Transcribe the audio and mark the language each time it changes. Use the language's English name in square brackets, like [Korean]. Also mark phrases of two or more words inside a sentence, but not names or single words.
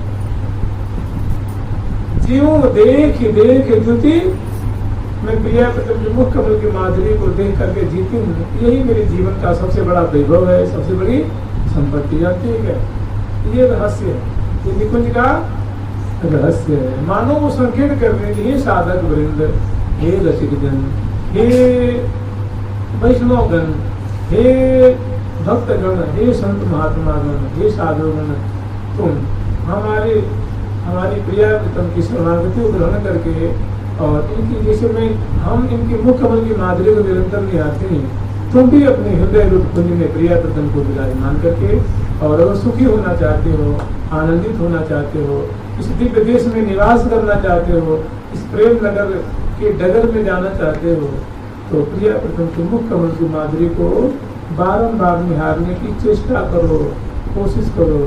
[Hindi] जीव देख द्युति, मैं प्रिया मुख कमल की माधुरी को देख करके जीती हूँ। यही मेरे जीवन का सबसे बड़ा वैभव है, सबसे बड़ी संपत्ति। ठीक है, ये रहस्य है, ये निकुंज का रहस्य है। मानो वो संकेत कर रहे हैं, हे साधक वृंद, हे रसिक जन, हे वैष्णवगण, हे भक्तगण, हे संत महात्मागण, हे साधुगण, तुम हमारी प्रिया की शरणागति को ग्रहण करके और इनकी जैसे हम इनकी मुख कमल की माधुरी को निरंतर निहारते हैं, तुम भी अपने हृदय रूप कुंज में प्रिया प्रतम को विराजमान करके, और अगर सुखी होना चाहते हो, आनंदित होना चाहते हो, इस दिव्य देश में निवास करना चाहते हो, इस प्रेम नगर के डगर में जाना चाहते हो, तो प्रिया प्रतम की मुख कमल की माधुरी को बारंबार निहारने की चेष्टा करो, कोशिश करो।